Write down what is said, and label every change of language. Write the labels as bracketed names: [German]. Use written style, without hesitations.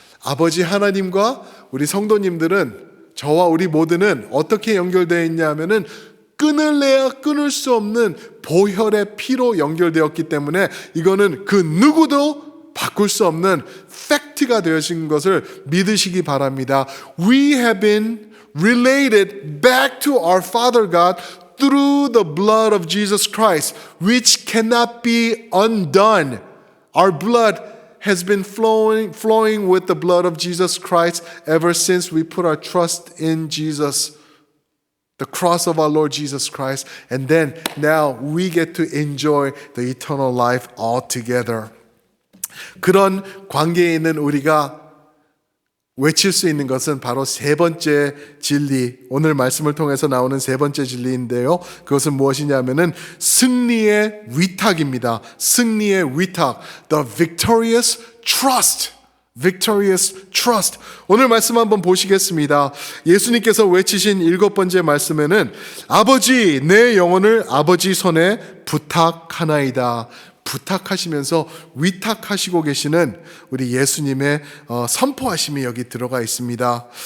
[Korean] 아버지 하나님과 우리 성도님들은, 저와 우리 모두는 어떻게 연결되어 있냐 하면은 끊을래야 끊을 수 없는 보혈의 피로 연결되었기 때문에 이거는 그 누구도 바꿀 수 없는 팩트가 되어진 것을 믿으시기 바랍니다. [English] We have been related back to our Father God through the blood of Jesus Christ, which cannot be undone. Our blood has been flowing with the blood of Jesus Christ ever since we put our trust in Jesus. The cross of our Lord Jesus Christ, and then now we get to enjoy the eternal life altogether. [Korean] 그런 관계에 있는 우리가 외칠 수 있는 것은 바로 세 번째 진리, 오늘 말씀을 통해서 나오는 세 번째 진리인데요. 그것은 무엇이냐면은 승리의 위탁입니다. 승리의 위탁, [English] the victorious trust. Victorious trust. [Korean] 오늘 말씀 한번 보시겠습니다. 예수님께서 외치신 7번째 말씀에는 아버지, 내 영혼을 아버지 손에 부탁하나이다. 부탁하시면서 위탁하시고 계시는 우리 예수님의 선포하심이 여기 들어가 있습니다.